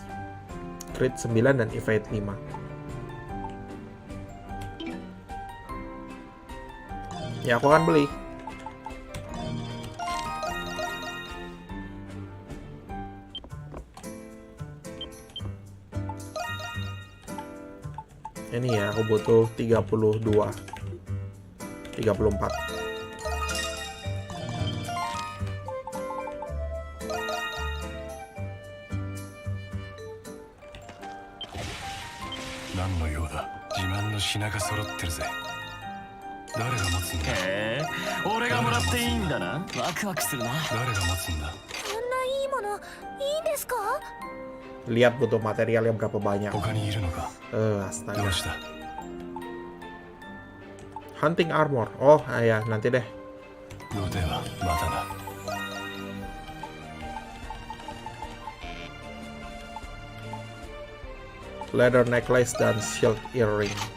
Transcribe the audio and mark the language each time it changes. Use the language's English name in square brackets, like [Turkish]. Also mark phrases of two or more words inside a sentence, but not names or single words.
[Indonesian] Crit 9 dan evade 5. Ya aku akan beli. Ini ya, aku butuh 32. 34. [Japanese] へえ、俺がもらっていいんだな。ワクワクするな。こんないいものいいんですか？ [Indonesian] Lihat butuh materialnya berapa banyak. [English] Astaga. Hunting armor. [Indonesian] Oh, ya, nanti deh. [English] Leather necklace dan shield earring.